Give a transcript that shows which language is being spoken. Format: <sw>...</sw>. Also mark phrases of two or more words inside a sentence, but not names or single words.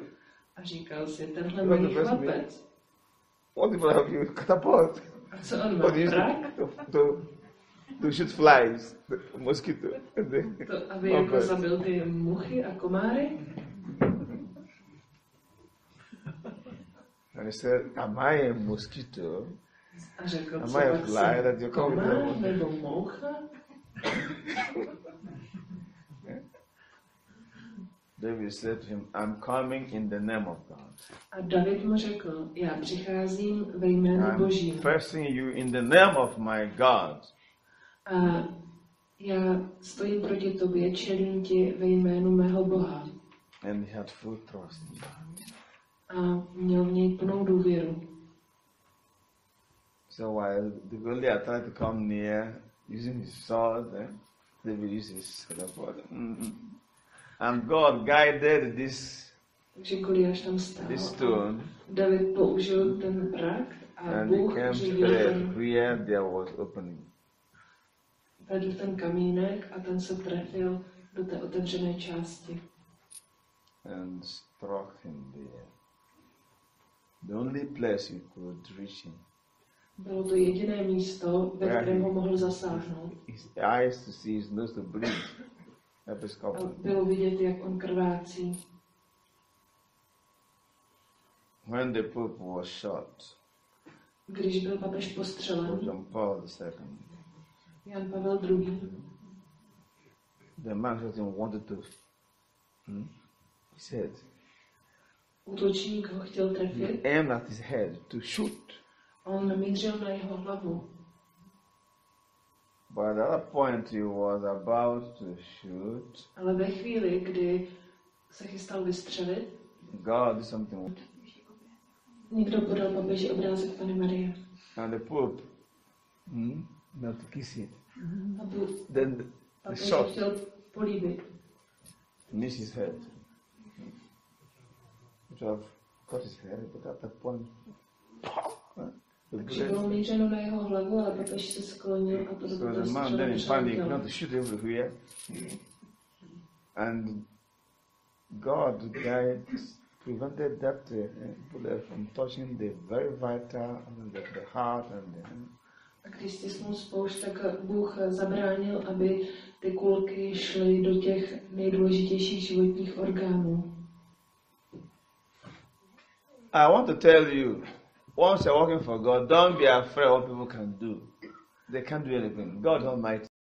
<cs>A říkal si, tenhle malý chlapec.</cs> <en>What if I have you catapult?</en> <cs>A co on má, prak?</cs> <en>To shoot flies, mosquito.</en> <cs>To, aby jako zabil ty muchy a komáry?</cs> <en>And he said, am I a mosquito?</en> <cs>A řekl,</cs> <en>am I a fly that you're coming to?</en> <cs>Komár nebo moucha?</cs> <en>David said to him, I'm coming in the name of God.</en> <cs>A David mu řekl, já přicházím ve jménu Božím.</cs> <en>I'm facing you in the name of my God.</en> <cs>A já stojím proti tobě, čelím ti ve jménu mého Boha.</cs> <en>And he had full trust.</en> <cs>A měl v něj plnou důvěru.</cs> <en>So while the Goliath tried to come near using his sword, David used his sword. And God guided this stone.</en> <cs>David použil ten prak a Bůh řídil</cs> <en>where there was opening.</en> <cs>Vedl ten kamínek a ten se trefil do té otevřené části.</cs> <en>And struck him there. The only place you could reach him.</en> <cs>Bylo to jediné místo, ve kterém ho mohl zasáhnout.</cs> <en>His eyes to see, his nose to breathe.</en> <cs>A bylo vidět, jak on krvácí.</cs> <en>When the Pope was shot,</en> <cs>když byl papež postřelen, Jan Pavel II,</cs> <en>the man wanted to, he said,</en> <cs>útočník ho chtěl trefit,</cs> <en>he aimed at his head to shoot.</en> <cs>On mířil na jeho hlavu.</cs> <en>But at that point he was about to shoot.</en> <cs>Ale ve chvíli, kdy se chystal vystřelit,</cs> <en>God did something.</en> <cs>Někdo podal papeži obrázek Panny Marie.</cs> <en>And the Pope, not to kiss it. Then the shot</en> <cs>chtěl políbit.</cs> <en>Missed his head. Which have cut his head, but at that point,</en> <cs>takže bylo mířeno na jeho hlavu, ale papež se sklonil a to</cs> <en>so the man then in panic began to shoot everywhere. And God prevented that bullet from touching the very vital, the heart and the hand.</en> <cs>A když stisnul spoušť, tak Bůh zabránil, aby ty kulky šly do těch nejdůležitějších životních orgánů.</cs> <en>I want to tell you, once you're working for God, don't be afraid what people can do. They can't do anything. God Almighty.</en>